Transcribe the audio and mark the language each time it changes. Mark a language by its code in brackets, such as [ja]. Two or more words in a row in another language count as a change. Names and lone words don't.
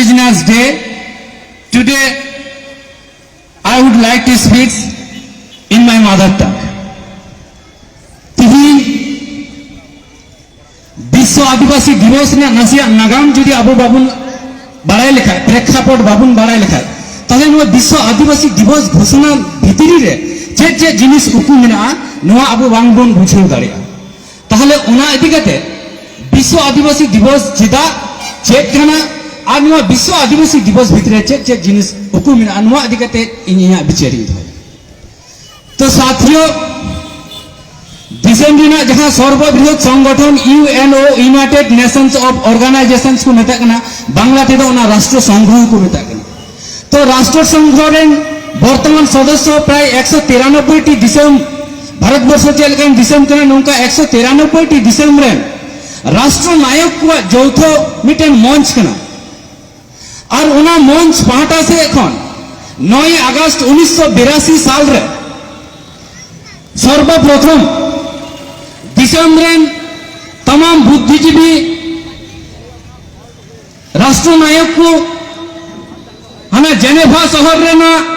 [en] Indigenous Day. Today, I would like to speak in my mother tongue. [sat] तिही विश्व आदिवासी दिवस ने नसिया नागाम जुदी अबो बाबुन बाराय लेखा प्रेक्षापट बाबुन बाराय लेखा ताले नो विश्व आदिवासी दिवस घोषणा भितरी रे जे जिनिस उकु मेना नोआ अबो बांगबोन बुझाव दाड़िया ताहले ओना इदि कते विश्व आदिवासी दिवस जेदा चेक खाना आ नोआ विश्व आदिवासी दिवस भितरे जे जिनिस उकु मेना नोआ इदि कते इनिया बिचारी तो साथियों दिसम दिना जहां सर्वबृहत संगठन यूएनओ [en] United Nations of Organisations [sat] को मेता कना बांग्ला तेदो ओना राष्ट्र संघ को मेता कना तो राष्ट्र संघ रेन वर्तमान सदस्य प्राय 193 टी दिसम भारतवर्ष चलकन दिसम कना नोंका 193 टी दिसम रेन राष्ट्र नायक को जौथो मिटेन मंच कना और ओना मंच पाटा से एखन 9 अगस्त 1982 साल रे सर्वप्रथम दिसम रेन तमाम बुद्धिजीवी राष्ट्र नायक को हमें जेनेवा शहर रे ना